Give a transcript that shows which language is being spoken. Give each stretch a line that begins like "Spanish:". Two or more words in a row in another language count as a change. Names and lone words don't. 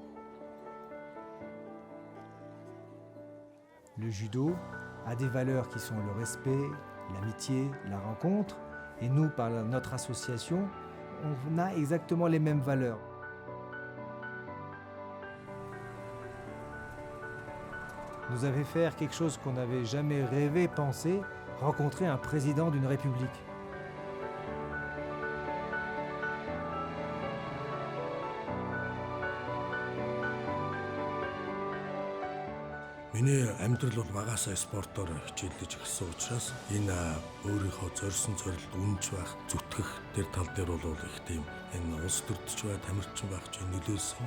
French: Le judo a des valeurs qui sont le respect, l'amitié, la rencontre. Et nous, par notre association, on a exactement les mêmes valeurs. Nous avait faire quelque chose qu'on n'avait jamais rêvé, pensé, rencontrer un président d'une république.
Mongolian: Миний амьдрал бол багасаа спортоор хичээлж эхэлсэн учраас энэ өөрийнхөө зорьсон зорилт үнэнч байх, зүтгэх тэр тал дээр бол их тийм энэ улс төрдөж бай, тамирчин байх чинь нөлөөлсөн.